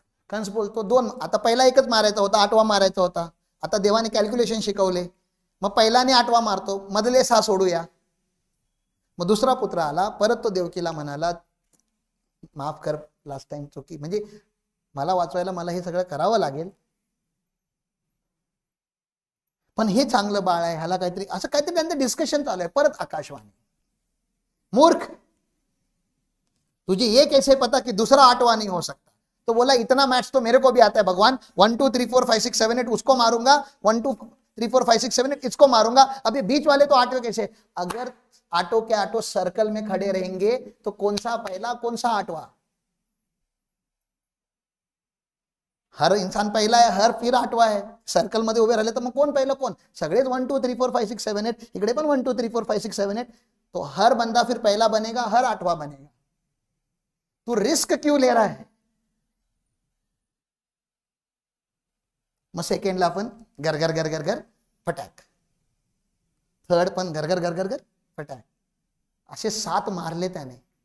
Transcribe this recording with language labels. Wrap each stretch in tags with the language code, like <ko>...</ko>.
<mr>कंस बोलतो 2, आता पहिला एकच मारायचा होता, 8वां मारायचा होता. आता देवाने कॅल्क्युलेशन शिकवले, मग पहिलाने 8वां मारतो, मधले 6 सोडूया. मग दुसरा पुत्र आला, परत तो देवकीला म्हणाला माफ कर, लास्ट टाइम चुकी, म्हणजे मला वाचवायला मला हे सगळं करावं लागेल, पण हे चांगलं बाळ आहे, ह्याला काहीतरी, असं काहीतरी त्यांचं डिस्कशन चालू आहे. परत आकाशवाणी,</mr> <hi>मूर्ख, तुझे ये कैसे पता कि दूसरा 8वां नहीं हो सकता. तो बोला इतना मैथ्स तो मेरे को भी आता है भगवान, 1 2 3 4 5 6 7 8 उसको मारूंगा, 1 2 3 4 5 6 7 8 इसको मारूंगा, अब ये बीच वाले तो 8वें कैसे. अगर 8 के 8 सर्कल में खड़े रहेंगे तो कौन सा पहला कौन सा 8वां. हर इंसान पहला है, हर फिर 8वां है,</hi> <mr>सर्कल मध्ये उभे राहिले तर मग कोण पहिलं कोण, सगळेच 1 2 3 4 5 6 7 8, इकडे पण 1 2 3 4 5 6 7 8,</mr> <hi>तो हर बंदा फिर पहला बनेगा, हर 8वां बनेगा. तू रिस्क क्यों ले रहा है?</hi> <mr>मग सेकंडला आपण गरगर गरगर गर फटाक, थर्ड पण गरगर गरगर गर फटाक, असे 7 मारले त्याने.</mr>